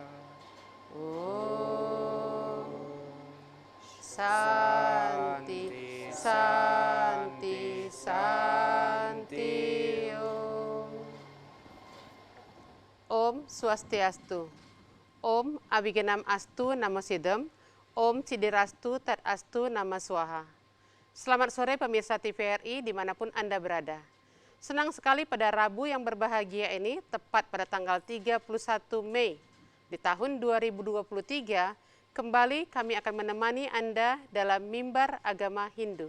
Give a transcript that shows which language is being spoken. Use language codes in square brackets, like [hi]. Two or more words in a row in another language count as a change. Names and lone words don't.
[sa] Om Santi, Santi, Santi. Om Swastiastu. Om Abigenam Astu Namo Sidam. Om Cidirastu Tat Astu Nama Swaha. [id] Selamat sore pemirsa TVRI dimanapun Anda berada. Senang sekali pada Rabu yang berbahagia ini, tepat pada tanggal 31 Mei di tahun 2023, kembali kami akan menemani Anda dalam Mimbar Agama Hindu.